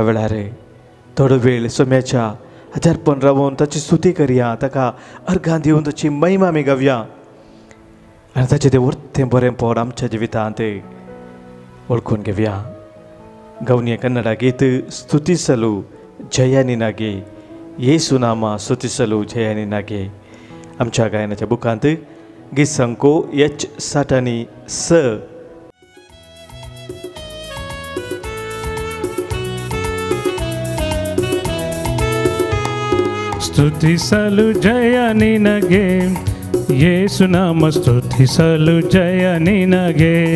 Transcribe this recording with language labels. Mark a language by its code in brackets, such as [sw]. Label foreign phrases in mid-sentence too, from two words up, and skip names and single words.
[kok] वेळार थोडो वेळ सोम्याच्या हाजारपण रावून ताची स्तुती करया ताका अर्घां दिवन ताची महिमा आमी गावया आनी ताचें तें उरतें बरें पड आमच्या जिवितांत वळखून घेवया गवनीय कन्नड गीत [kn] ಸ್ತುತಿಸಲು ಜಯನಿ ನಿನಗೆ ಯೇಸು ನಾಮ ಸ್ತುತಿಸಲು ಜಯನಿ ನಿನಗೆ [kok] आमच्या गायनाच्या बुकांत गीत संको H7 आणि स [kn] ಸ್ತುತಿಸಲು ಜಯ ನಿನಗೆ ಯೇಸು ನಾಮ ಸ್ತುತಿಸಲು ಜಯ ನಿನಗೆ